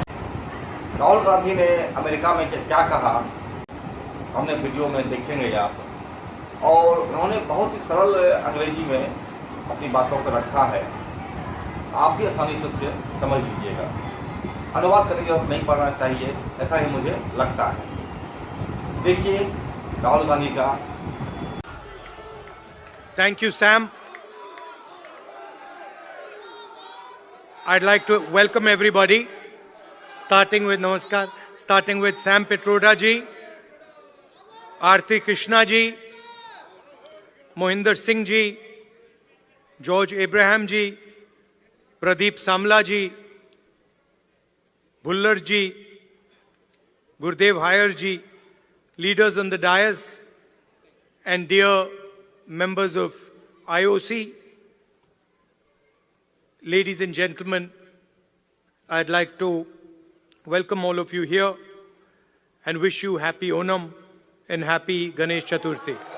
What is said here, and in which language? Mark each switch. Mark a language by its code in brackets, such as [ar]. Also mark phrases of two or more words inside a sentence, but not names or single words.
[hi] राहुल गांधी ने अमेरिका में क्या कहा हमने वीडियो में देखेंगे आप, और उन्होंने बहुत ही सरल अंग्रेजी में अपनी बातों को रखा है। आप भी आसानी से उसे समझ लीजिएगा। अनुवाद करने की जरूरत नहीं पड़ना चाहिए, ऐसा ही मुझे लगता है। देखिए राहुल गांधी का। [en] Thank you, Sam. I'd like to welcome everybody, starting with Namaskar, starting with Sam Pitroda ji, Aarti Krishna ji, Mohinder Singh ji, George Abraham ji, Pradeep Samla ji, Bhullar ji, Gurdev Haier ji, leaders on the dais, and dear members of IOC, ladies and gentlemen, I'd like to welcome all of you here and wish you happy Onam and happy Ganesh Chaturthi.